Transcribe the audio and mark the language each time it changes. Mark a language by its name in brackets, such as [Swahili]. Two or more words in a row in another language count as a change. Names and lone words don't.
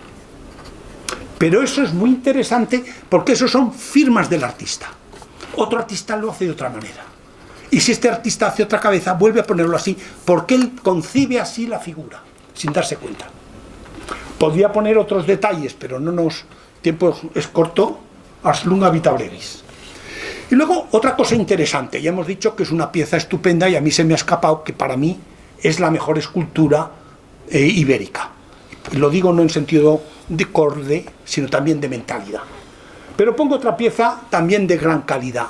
[Spanish] Pero eso es muy interesante porque eso son firmas del artista. Otro artista lo hace de otra manera. Y si este artista hace otra cabeza, vuelve a ponerlo así, porque él concibe así la figura, sin darse cuenta. Podría poner otros detalles, pero tiempo es corto, [Latin] as lunga vita brevis. [Spanish] Y luego, otra cosa interesante, ya hemos dicho que es una pieza estupenda y a mí se me ha escapado que para mí es la mejor escultura ibérica. Lo digo no en sentido de corte, sino también de mentalidad. Pero pongo otra pieza también de gran calidad.